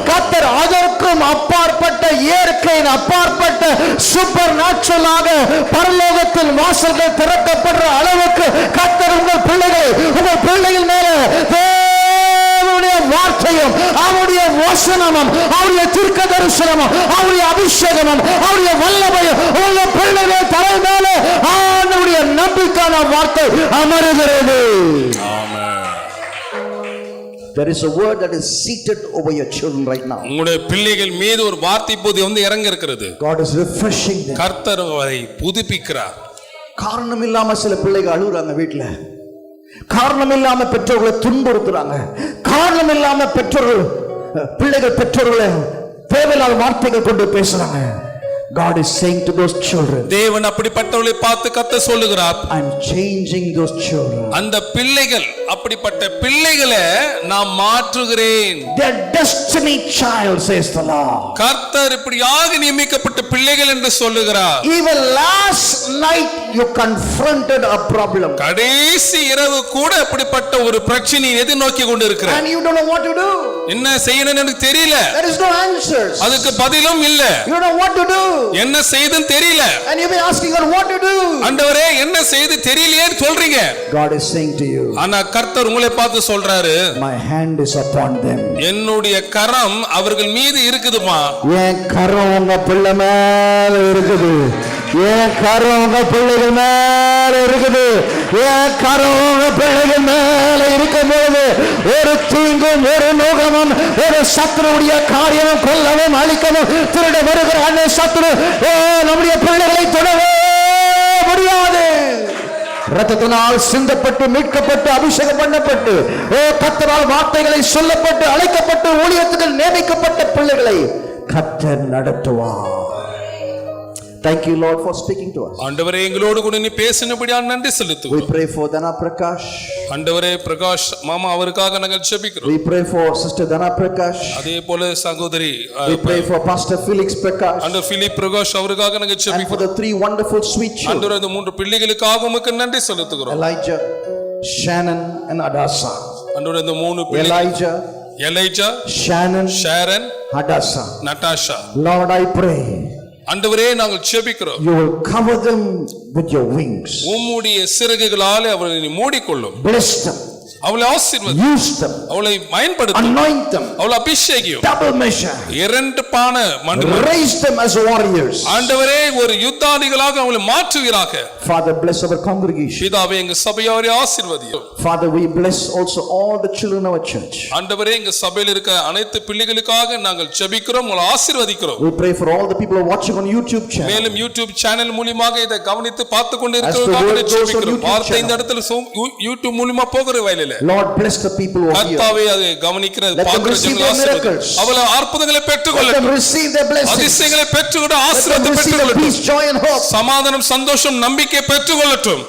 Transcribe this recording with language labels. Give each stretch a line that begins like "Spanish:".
Tamil: கர்த்தர் அதற்கும் அப்பாற்பட்ட, இயற்கையின் அப்பாற்பட்ட, சூப்பர் நேச்சுரலாக பரலோகத்தில் வாசல்கள் திறக்கப்படுற அளவுக்கு கர்த்தர் உங்கள் பிள்ளைகள் மேல தேவனுடைய வார்த்தையும், அவருடைய வசனமும், அவருடைய தீர்க்க தரிசனமும், அவருடைய அபிஷேகமும், அவருடைய வல்லமையும் உங்கள் பிள்ளைகள் தலை மேல அவருடைய நம்பிக்கையான வார்த்தை அமருகிறது.
English: There is a word that is seated over your children right now.
Tamil: உங்களுடைய பிள்ளைகள் மீது ஒரு வார்த்தை இப்போது வந்து இறங்க இருக்கிறது.
English: God is refreshing them.
Tamil: கர்த்தர் அதை புதுப்பிக்கிறார். காரணம் இல்லாம சில பிள்ளைகள் அழுகுறாங்க வீட்டுல. காரணம் இல்லாம பெற்றோர்களை துன்புறுத்துறாங்க. காரணம் இல்லாம பிள்ளைகள் பெற்றோர்களை தேவையில்லாத வார்த்தைகள் கொண்டு பேசுறாங்க.
English: God is saying to those children,
Tamil: தேவன் அப்படிப்பட்டவர்களை பார்த்து கர்த்தர் சொல்லுகிறார்,
English: I'm changing those children.
Tamil: அந்த பிள்ளைகள், அப்படிப்பட்ட பிள்ளைகளை நான் மாற்றுகிறேன்.
English: Their destiny child, says the Lord.
Tamil: கர்த்தர் இப்படியாக நியமிக்கப்பட்ட பிள்ளைகள் என்று சொல்லுகிறார்.
English: Even last night you confronted a problem.
Tamil: கடைசி இரவு கூட அப்படிப்பட்ட ஒரு பிரச்சனையை எதிர்நோக்கி கொண்டிருக்கிறார்.
English: And you don't know what to do.
Tamil: என்ன செய்யணும்னு எனக்கு தெரியல.
English: There is no answers.
Tamil: அதுக்கு பதிலும் இல்ல.
English: You don't know what to do.
Tamil: என்ன செய்துன்னு தெரியல.
English: And you've been asking God what to do.
Tamil: ஆண்டவரே என்ன செய்து தெரியலையேன்னு சொல்றீங்க.
English: God is saying to you,
Tamil: ஆனா கர்த்தர் உங்களை பார்த்து சொல்றாரு,
English: my hand is upon them.
Tamil: என்னுடைய கரம் அவர்கள் மீது இருக்குதுமா. என் கரம் உங்க பிள்ளை மேல இருக்குது. என் கரம் உங்க பிள்ளைகள் மேல இருக்குது. என் கரம் உங்க பிள்ளைகள் மேல இருக்கும்போது ஒரு தீங்கும் ஒரு நோகமும் ஒரு சத்துருடைய காரியமும் கொல்லவும் அழிக்கவும் திருட வருகிற அந்த சத்துரு நம்முடைய பிள்ளைகளை தொடவே முடியாது. ரத்தத்தினால் சிந்தப்பட்டு மீட்கப்பட்டு அபிஷேகம் பண்ணப்பட்டு கர்த்தரால் வார்த்தைகளை சொல்லப்பட்டு அழைக்கப்பட்டு ஊழியத்துக்கு நியமிக்கப்பட்ட பிள்ளைகளை கர்த்தர் நடத்துவார்.
English: Thank you Lord for speaking to us.
Tamil: ஆண்டவரே எங்களோடு கூட நீ பேசினபடியால் நன்றி
English: We
Tamil: செலுத்துகிறோம்.
English: pray for Dana Prakash.
Tamil: ஆண்டவரே பிரகாஷ் மாமா அவருக்காக நாங்கள் ஜெபிக்கிறோம்.
English: We pray for Sister Dana Prakash.
Tamil: அதே போல சகோதரி
English: We pray for Pastor Felix Prakash.
Tamil: ஆண்டவர் பிலிப் பிரகாஷ் அவருக்காக நாங்கள்
English: And for
Tamil: ஜெபிக்கிறோம்.
English: the three wonderful sweet children,
Tamil: ஆண்டவரே இந்த மூன்று பிள்ளைகளுக்காக உமக்கு நன்றி செலுத்துகிறோம்.
English: Elijah, Shannon and Adasa.
Tamil: ஆண்டவரே இந்த மூணு பிள்ளைகள்
English: Elijah,
Tamil: Elijah,
English: Shannon,
Tamil: Sharon,
English: Adasa.
Tamil: Natasha.
English: Lord, I pray
Tamil: ஆண்டவரே நாங்கள் ஜெபிக்கிறோம்.
English: you will cover them with your wings.
Tamil: உம்முடைய சிறகுகளாலே அவர்களை நீ மூடிக்கொள்ளும்.
English: Bless them.
Tamil: அவளை ஆசீர்வதி.
English: Use them.
Tamil: அவளை பயன்படுத்தும்.
English: Anoint them.
Tamil: அவளை அபிஷேகியும்.
English: Double measure.
Tamil: இரண்டு பான மண்டு.
English: Raise them as warriors.
Tamil: ஆண்டவரே ஒரு யுத்தாளிகளாக அவளை மாற்றுவீராக.
English: Father, bless our congregation.
Tamil: பிதாவே எங்க சபையாரை ஆசீர்வதியும்.
English: Father, we bless also all the children of our church.
Tamil: ஆண்டவரே எங்க சபையில் இருக்க அனைத்து பிள்ளைகளுக்காக நாங்கள் ஜெபிக்கிறோம், உங்களை ஆசீர்வதிக்கிறோம்.
English: We pray for all the people who are watching on YouTube channel.
Tamil: மேலும் யூடியூப் சேனல் மூலமாக இதை கவனித்து பார்த்து கொண்டு
English: As the word
Tamil: இருக்கிறவர்களுக்காக
English: goes on
Tamil: ஜெபிக்கிறோம்.
English: YouTube
Tamil: வார்த்தை இந்த
English: channel.
Tamil: இடத்துல யூடியூப் மூலமா போகிற வயலில
English: Lord, bless the people who are here.
Tamil: கர்த்தாவே அதை கவனிக்கிற
English: Let them
Tamil: பார்க்கிற
English: receive
Tamil: ஜனங்களை
English: their
Tamil: ஆசீர்வதி.
English: miracles.
Tamil: அவளை அற்புதங்களை
English: Let them
Tamil: பெற்றுக்கொள்ளட்டும்.
English: receive their blessings.
Tamil: அதிசயங்களை பெற்றுக்கொண்டு
English: Let them
Tamil: ஆசீர்வாதத்தை
English: receive the
Tamil: பெற்றுக்கொள்ளட்டும்.
English: peace, joy and hope.
Tamil: சமாதானம், சந்தோஷம், நம்பிக்கை பெற்றுக்கொள்ளட்டும்.